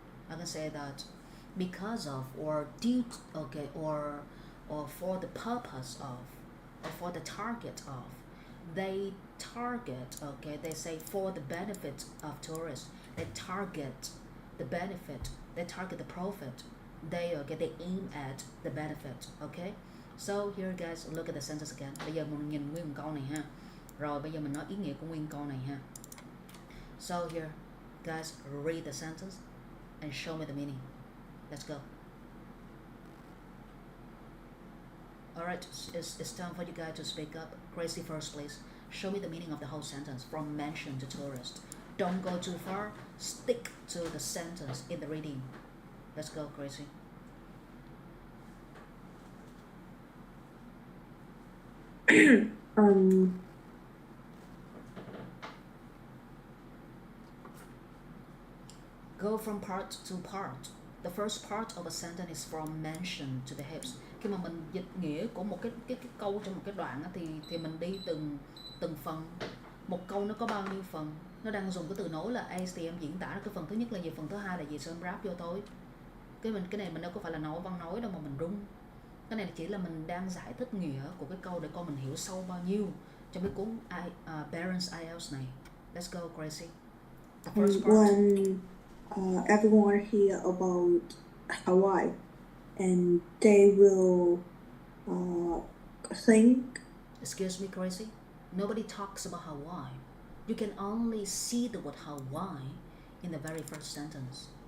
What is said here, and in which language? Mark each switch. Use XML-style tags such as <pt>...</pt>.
<en>I can say that because of, or due to, okay, or for the purpose of, or for the target of. They target, okay, they say for the benefit of tourists. They target the benefit, they target the profit. They aim at the benefit, okay? So here guys, look at the sentence again.</en> <vi>Bây giờ mình nhìn nguyên câu này ha. Rồi bây giờ mình nói ý nghĩa của nguyên câu này ha.</vi> <en>So here, guys, read the sentence and show me the meaning. Let's go. Alright, it's time for you guys to speak up. Gracie first, please. Show me the meaning of the whole sentence from mention to tourist. Don't go too far. Stick to the sentence in the reading. Let's go, Gracie. Go from part to part. The first part of a sentence is from mention to the hips.</en> <vi>Khi mà mình dịch nghĩa của một cái câu trong một cái đoạn á, thì mình đi từng phần. Một câu nó có bao nhiêu phần? Nó đang dùng cái từ nối là ace thì em diễn tả cái phần thứ nhất là gì, phần thứ hai là gì, xong ráp vô thôi. Cái này mình đâu có phải là nói văn nói đâu mà mình rung. Cái này chỉ là mình đang giải thích nghĩa của cái câu để coi mình hiểu sâu bao nhiêu trong cái cuốn Parents Ielts này.</vi> <en>Let's go, Gracie. The first part. When everyone hear about Hawaii, and they will think. Excuse me, Gracie. Nobody talks about Hawaii. You can only see the word Hawaii in the very first sentence.</en>